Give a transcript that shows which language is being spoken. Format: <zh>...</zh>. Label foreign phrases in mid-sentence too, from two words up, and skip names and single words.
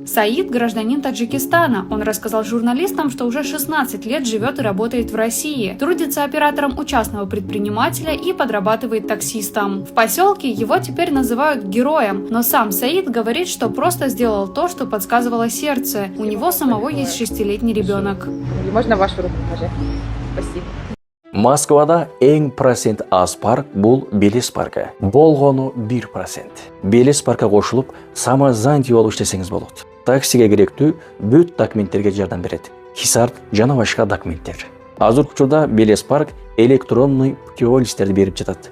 <ru>Саид – гражданин Таджикистана. Он рассказал журналистам, что уже 16 лет живет и работает в России. Трудится оператором у частного предпринимателя и подрабатывает таксистом. В поселке его теперь называют героем, но сам Саид говорит, что просто сделал то, что подсказывало сердце. У него самого есть 6-летний ребенок. Можно вашу руку пожать? Спасибо.</ru> <ky>Москвада эң процент аз парк бул Белес паркы. Болгону 1%. Белес паркка кошулуп, самозанятый болуп иштесеңиз болот. Таксиге керектүү бүт документтерге жардам берет. Хисарт жана башка документтер. Азыркы учурда Белес парк</ky> <ru>электронный путевой</ru> <ky>листтерди берип жатат.</ky>